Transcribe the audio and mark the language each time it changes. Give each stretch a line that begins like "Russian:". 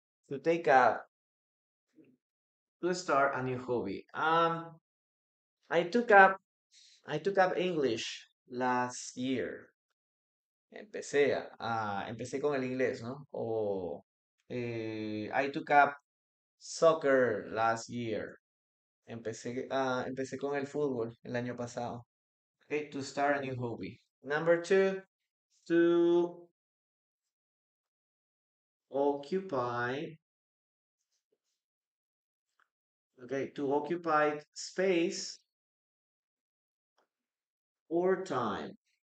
English: To take up, to start a new hobby. I took up, I took up English last year.
Spanish: Empecé con el inglés, ¿no?
English: I took up soccer last year.
Spanish: Empecé con el fútbol el año pasado.
English: Okay, to start a new hobby. Number two, to occupy, okay, to occupy space or time.